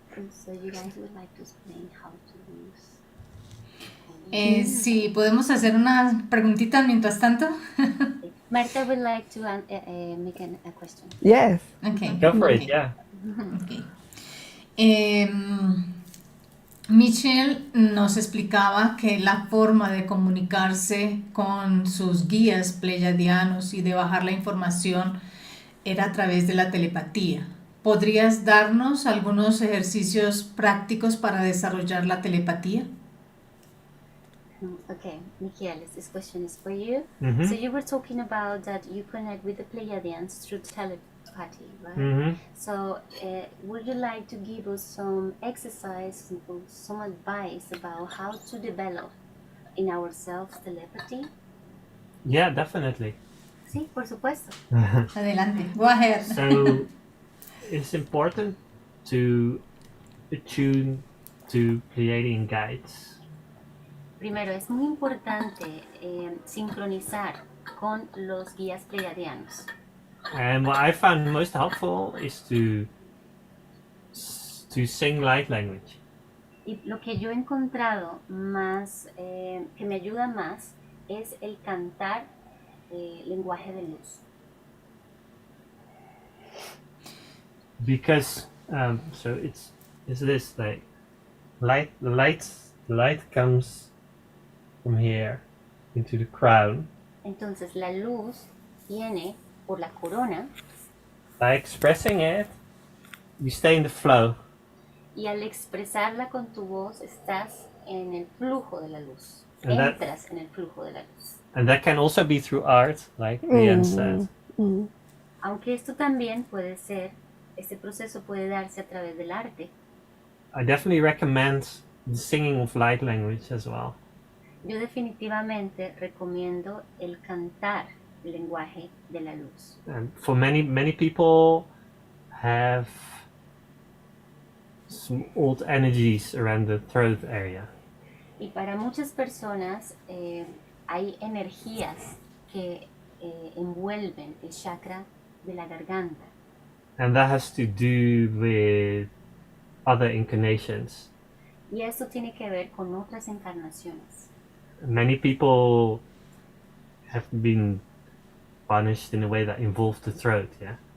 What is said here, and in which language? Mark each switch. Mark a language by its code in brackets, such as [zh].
[en] So you guys would like to explain how to use. [es] Sí, podemos hacer unas preguntitas mientras tanto. [en] Marta would like to make a question. Yes. Okay. Go for it, Okay. yeah. Okay. [es] Michel nos explicaba que la forma de comunicarse con sus guías pleyadianos y de bajar la información era a través de la telepatía. ¿Podrías darnos algunos ejercicios prácticos para desarrollar la telepatía? [en] Okay, Michieles, this question is for you. Mm-hmm. So you were talking about that you connect with the Pleiadians through telepathy, right? Mm-hmm. So would you like to give us some exercise, some advice about how to develop in ourselves telepathy? Yeah, definitely. [es] Sí, por supuesto. Adelante, [en] go ahead. So it's important to attune to Pleiadian guides. [es] Primero, es muy importante sincronizar con los guías pleiadianos. [en] And what I found most helpful is to sing light language. [es] Y lo que yo he encontrado más, que me ayuda más, es el cantar lenguaje de luz. [en] Because so it's this like the light comes from here into the crown. [es] Entonces la luz viene por la corona. [en] By expressing it, you stay in the flow. [es] Y al expresarla con tu voz estás en el flujo de la luz. [en] And [es] Entras en el flujo de la luz. [en] And that can also be through art, like Leanne said. [es] Aunque esto también puede ser, este proceso puede darse a través del arte. [en] I definitely recommend the singing of light language as well. [es] Yo definitivamente recomiendo el cantar el lenguaje de la luz. [en] And for many people have some old energies around the throat area. [es] Y para muchas personas hay energías que envuelven el chakra de la garganta. [en] And that has to do with other incarnations. [es] Y esto tiene que ver con otras encarnaciones. [en] Many people have been punished in a way that involved the throat, yeah?